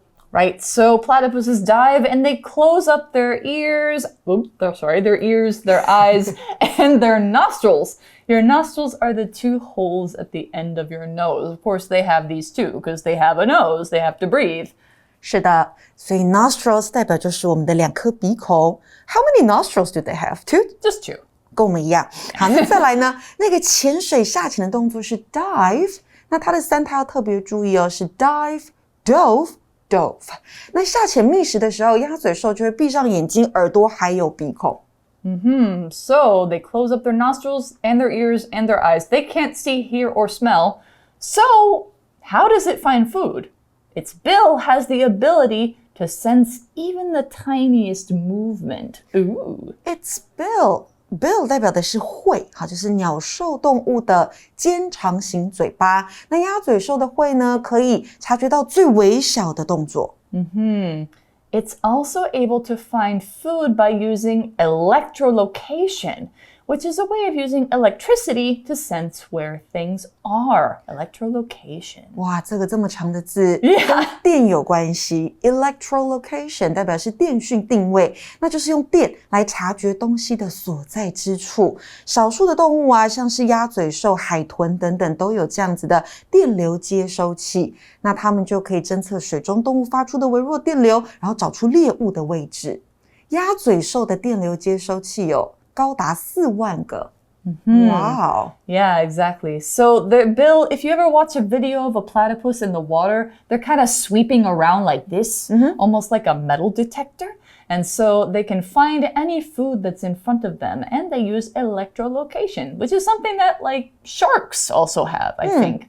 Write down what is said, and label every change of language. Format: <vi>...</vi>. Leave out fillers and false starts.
<en>Right, so platypuses dive and they close up their ears, their eyes, and their nostrils. Your nostrils are the two holes at the end of your nose. Of course, they have these too, because they have a nose, they have to breathe.</en> <zh>是的，所以 nostrils 代表就是我们的两颗鼻孔。</zh> <en>How many nostrils do they have? Two? Just two.</en> <zh>跟我们一样。好，那再来呢？那个潜水下潜的动作是 dive， 那它的三态要特别注意哦，是 dive、dove。那下潜觅食的时候，鸭嘴兽就会闭上眼睛、耳朵还有鼻孔。</zh> <en>So they close up their nostrils and their ears and their eyes. They can't see, hear, or smell. So how does it find food? Its bill has the ability to sense even the tiniest movement. Ooh. Its bill.</en> <zh>bill 代表的是喙，好，就是鸟兽动物的尖长型嘴巴。那鸭嘴兽的喙呢，可以察觉到最微小的动作。</zh> <en>It's also able to find food by using electrolocation, which is a way of using electricity to sense where things are. Electrolocation.</en> <zh>哇，这个这么长的字跟电有关系。 electrolocation 代表是电讯定位，那就是用电来察觉东西的所在之处。少数的动物啊，像是鸭嘴兽、海豚等等，都有这样子的电流接收器，那它们就可以侦测水中动物发出的微弱电流，然后找出猎物的位置。鸭嘴兽的电流接收器有高达4万个。</zh> <en>Wow. Yeah, exactly. So their bill, if you ever watch a video of a platypus in the water, they're kind of sweeping around like this, almost like a metal detector. And so they can find any food that's in front of them, and they use electrolocation, which is something that like sharks also have, I think.</en>